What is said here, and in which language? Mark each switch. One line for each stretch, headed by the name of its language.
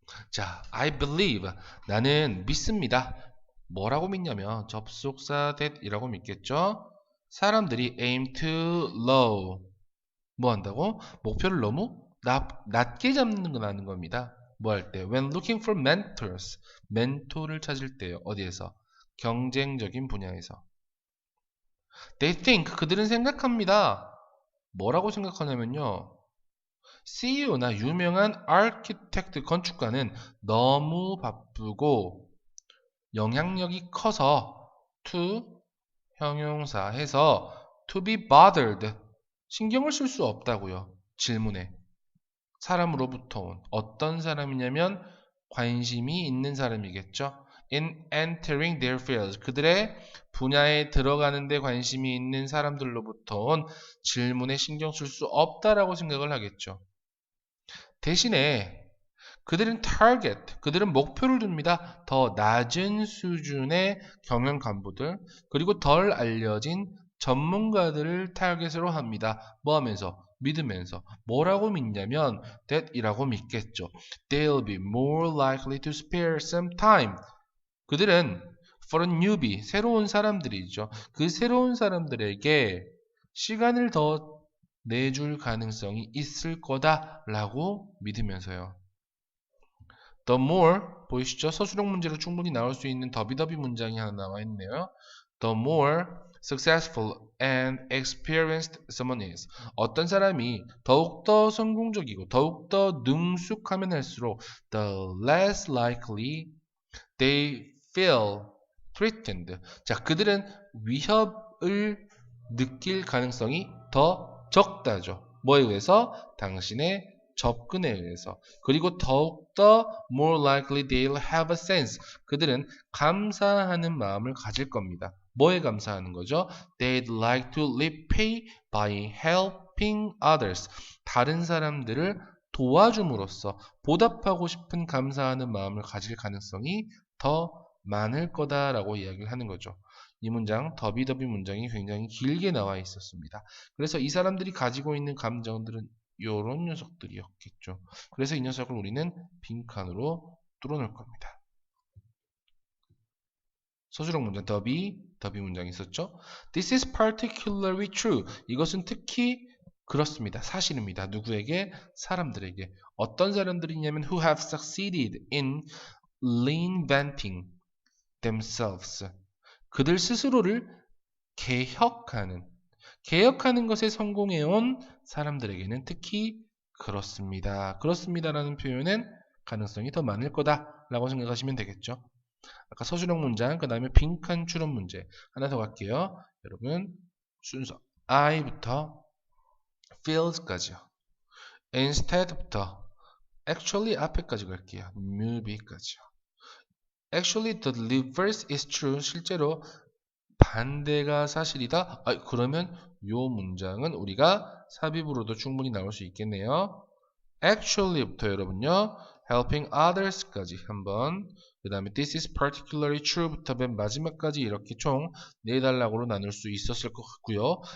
Korean: 자,
English: I believe
Korean: 나는 믿습니다. 뭐라고 믿냐면 접속사 that이라고 믿겠죠? 사람들이
English: aim too low
Korean: 뭐 한다고? 목표를 너무 낮게 잡는다는 겁니다. 뭐 할 때?
English: When looking for mentors
Korean: 멘토를 찾을 때요. 어디에서? 경쟁적인 분야에서.
English: They think
Korean: 그들은 생각합니다. 뭐라고 생각하냐면요. CEO나 유명한 아키텍트 건축가는 너무 바쁘고 영향력이 커서 to 형용사 해서
English: to be bothered
Korean: 신경을 쓸 수 없다고요. 질문에 사람으로부터 온 어떤 사람이냐면 관심이 있는 사람이겠죠.
English: In entering their fields
Korean: 그들의 분야에 들어가는 데 관심이 있는 사람들로부터 온 질문에 신경 쓸 수 없다라고 생각을 하겠죠. 대신에 그들은 그들은 목표를 둡니다. 더 낮은 수준의 경영 간부들, 그리고 덜 알려진 전문가들을 타겟으로 합니다. 뭐 하면서? 믿으면서. 뭐라고 믿냐면 that이라고 믿겠죠.
English: They'll be more likely to spare some time.
Korean: 그들은
English: for a newbie,
Korean: 새로운 사람들이죠. 그 새로운 사람들에게 시간을 더 내줄 가능성이 있을 거다라고 믿으면서요.
English: The more
Korean: 보이시죠? 서술형 문제로 충분히 나올 수 있는 더비더비 문장이 하나 나와 있네요.
English: The more successful and experienced someone is.
Korean: 어떤 사람이 더욱더 성공적이고 더욱더 능숙하면 할수록
English: the less likely they feel threatened.
Korean: 자, 그들은 위협을 느낄 가능성이 더 적다죠. 뭐에 의해서? 당신의 접근에 의해서. 그리고 더욱더
English: more likely they'll have a sense.
Korean: 그들은 감사하는 마음을 가질 겁니다. 뭐에 감사하는 거죠?
English: They'd like to repay by helping others.
Korean: 다른 사람들을 도와줌으로써 보답하고 싶은 감사하는 마음을 가질 가능성이 더 많을 거다라고 이야기를 하는 거죠. 이 문장, 더비더비 문장이 굉장히 길게 나와 있었습니다. 그래서 이 사람들이 가지고 있는 감정들은 이런 녀석들이었겠죠. 그래서 이 녀석을 우리는 빈칸으로 뚫어놓을 겁니다. 서술형 문장, 더비 문장이 있었죠.
English: This is particularly true.
Korean: 이것은 특히 그렇습니다. 사실입니다. 누구에게? 사람들에게. 어떤 사람들이냐면
English: who have succeeded in reinventing themselves.
Korean: 그들 스스로를 개혁하는 것에 성공해온 사람들에게는 특히 그렇습니다. 그렇습니다라는 표현은 가능성이 더 많을 거다라고 생각하시면 되겠죠. 아까 서술형 문장, 그 다음에 빈칸 추론 문제 하나 더 갈게요. 여러분 순서 I부터 feels까지요. instead부터 actually 앞에까지 갈게요. movie까지요.
English: Actually, the reverse is true.
Korean: 실제로 반대가 사실이다. 그러면 이 문장은 우리가 삽입으로도 충분히 나올 수 있겠네요. Actually부터 여러분요.
English: helping others
Korean: 까지 한번 그 다음에
English: this is particularly true
Korean: 부터 맨 마지막까지 이렇게 총 4단락으로 나눌 수 있었을 것 같고요.